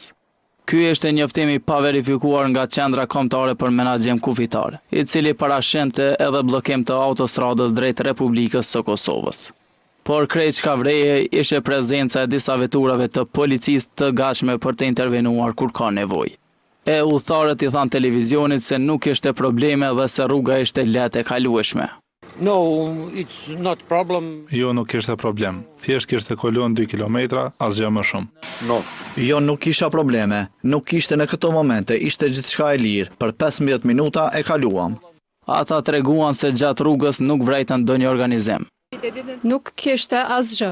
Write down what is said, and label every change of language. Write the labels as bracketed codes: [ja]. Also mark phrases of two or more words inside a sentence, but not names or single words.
[sq] Ky është njoftimi pa verifikuar nga Qendra Kombëtare për Menaxhim Kufitar, i cili parashente edhe bllokim të autostradës drejt Republikës së Kosovës. Por krejt çka vreje ishte prezenca e disa veturave të policisë të gatshme për të intervenuar kur ka nevojë. Udhëtarët i thanë televizionit se nuk ishte probleme dhe se rruga ishte lehtë e kalueshme. [en] No, it's not problem. [sq] Jo, nuk ishte problem. Thjesht kishte kolon 2 kilometra, asgjë më shumë. [en] No. [sq] Jo, nuk kisha probleme. Nuk ishte në këto momente, ishte gjithçka e lirë. Për 15 minuta e kaluam. Ata treguan se gjatë rrugës nuk vretën ndonjë organizim. Nuk kishte asgjë.